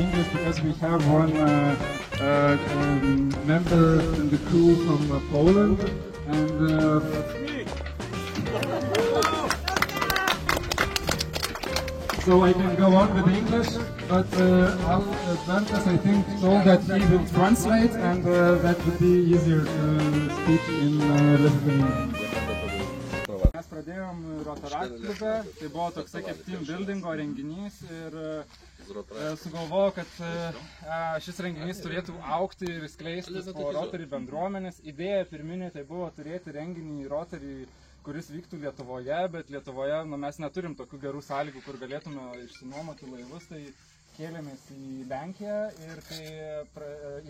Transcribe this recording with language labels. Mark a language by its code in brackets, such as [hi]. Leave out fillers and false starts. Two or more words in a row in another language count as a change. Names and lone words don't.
[en] because we have one member in the crew from Poland, and so I can go on with English, but Dantas, I think, told that he will translate, and that would be easier to speak in Lithuanian. [lt] Mes pradėjom Rotaract klube, tai buvo toksai kaip [en] team buildingo [lt] renginys ir sugalvojau, kad šis renginys turėtų augti ir skleistis po Rotary bendruomenės. Idėja pirminė tai buvo turėti renginį Rotary, kuris vyktų Lietuvoje, bet Lietuvoje mes neturim tokių gerų sąlygų, kur galėtume išsinuomoti laivus, tai kėlėmės į Lenkiją ir tai